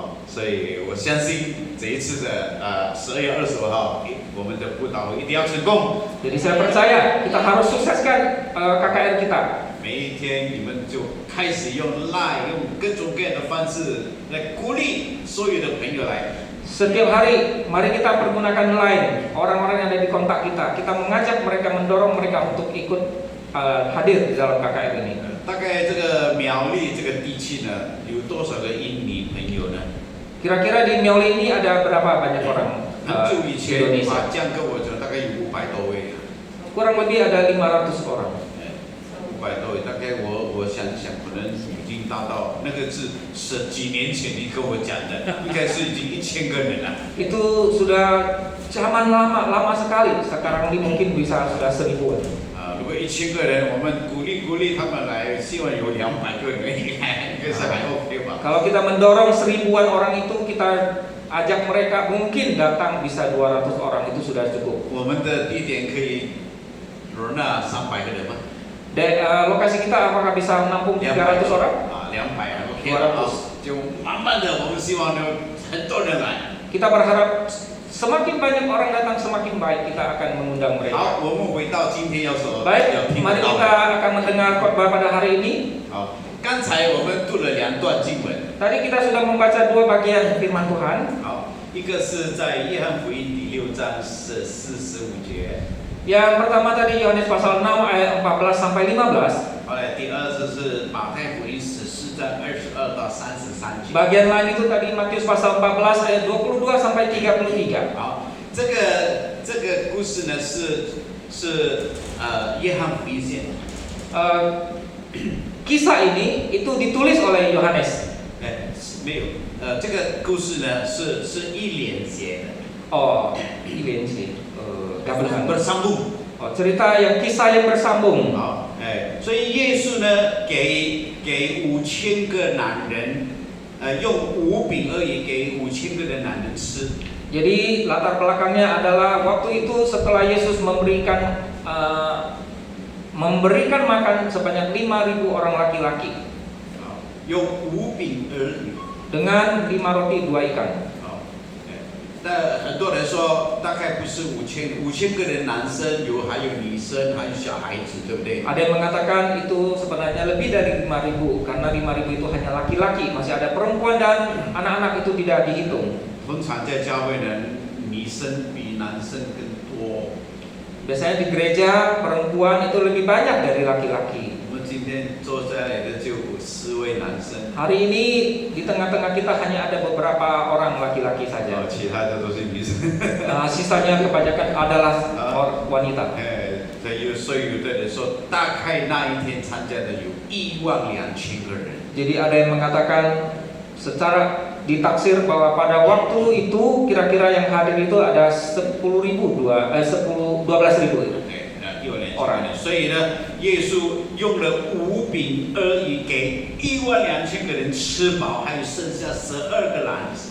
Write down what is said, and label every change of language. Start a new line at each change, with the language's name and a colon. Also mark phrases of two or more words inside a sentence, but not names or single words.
Chinese: 所以我相信这一次的12月25号，我们的布道会一定要成功。
Indonesian: Jadi saya percaya kita harus sukseskan KKR kita.
Chinese: 每一天你们就开始用 Line 用各种各样的方式来鼓励所有的朋友来。
Indonesian: Setiap hari, mari kita pergunakan Line, orang-orang yang ada di kontak kita. Kita mengajak mereka, mendorong mereka untuk ikut hadir di dalam KKR ini.
Chinese: 大概这个苗栗这个地区呢，有多少个印尼朋友呢？
Indonesian: Kira-kira di Miauli ini ada berapa banyak orang
Chinese: 很久以
Indonesian: di
Chinese: 前，
Indonesian: Indonesia?
Chinese: 麻将跟我讲，大概有500多位。
Indonesian: Kurang lebih ada 500 orang.
Chinese: 500 多位，大概我想想，可能已经达到那个是几年前你跟我讲的，应该是已经1000个人了。
Indonesian: Itu sudah zaman lama sekali. Sekarang ini mungkin bisa sudah 1000-an.
Chinese: 如果1000个人，我们鼓励他们来，希望有200个人来，应该是还 OK 吧？
Indonesian: Kalau kita mendorong 1000-an orang itu, kita ajak mereka, mungkin datang bisa 200 orang, itu sudah cukup.
Chinese: 我们的地点可以容纳300个人吗？
Indonesian: Dan lokasi kita apakah bisa menampung 300 orang?
Chinese: 200 OK 了，就慢慢的，我们希望有很多人来。
Indonesian: Kita berharap semakin banyak orang datang, semakin baik kita akan mengundang
Chinese: 好，
Indonesian: mereka.
Chinese: 我们回到今天要说，
Indonesian: Baik,
Chinese: 要听
Indonesian: mari
Chinese: 到
Indonesian: kita
Chinese: 的。
Indonesian: akan mendengar khotbah pada hari ini.
Chinese: 好，刚才我们读了2段经文。
Indonesian: Tadi kita sudah membaca 2 bagian firman Tuhan.
Chinese: 好，一个是在约翰福音第6章是45节，
Indonesian: Yang pertama tadi Yohanes pasal 6 ayat 14 sampai 15.
Chinese: 后来第二次是马太福音14章22到33节。
Indonesian: Bagian lain itu tadi Matius pasal 14 ayat 22 sampai 33.
Chinese: 好，这个故事呢是约翰福音写的。
Indonesian: Kisah ini itu ditulis oleh Yohanes.
Chinese: 没有，这个故事呢是一连写的。
Indonesian: Oh, ini sih. Gabungan. bersambung. Oh, cerita yang kisah yang bersambung.
Chinese: 好，所以耶稣呢给5000个男人，用5饼而已给5000个的男人吃。
Indonesian: Jadi latar belakangnya adalah waktu itu setelah Yesus memberikan makan sebanyak 5.000 orang laki-laki
Chinese: 用5饼而已。
Indonesian: dengan 5 roti 2 ikan.
Chinese: 但很多人说大概不是5000个人，男生还有女生，还有小孩子，对不对？
Indonesian: Ada yang mengatakan itu sebenarnya lebih dari 5.000 karena 5.000 itu hanya laki-laki, masih ada perempuan dan anak-anak itu tidak dihitung.
Chinese: 通常在教会呢，女生比男生更多。
Indonesian: Biasanya di gereja perempuan itu lebih banyak dari laki-laki.
Chinese: 我们今天坐下来的就有4位男生，
Indonesian: Hari ini di tengah-tengah kita hanya ada beberapa orang laki-laki saja.
Chinese: 其他的都是女生。
Indonesian: Sisanya kebanyakan adalah wanita.
Chinese: 所以有的人说，大概那一天参加的有12000个人。
Indonesian: Jadi ada yang mengatakan secara ditaksir bahwa pada waktu itu kira-kira yang hadir itu ada 12.000 orang.
Chinese: 所以呢，耶稣用了5饼而已，给12000个人吃饱，还有剩下12个篮子。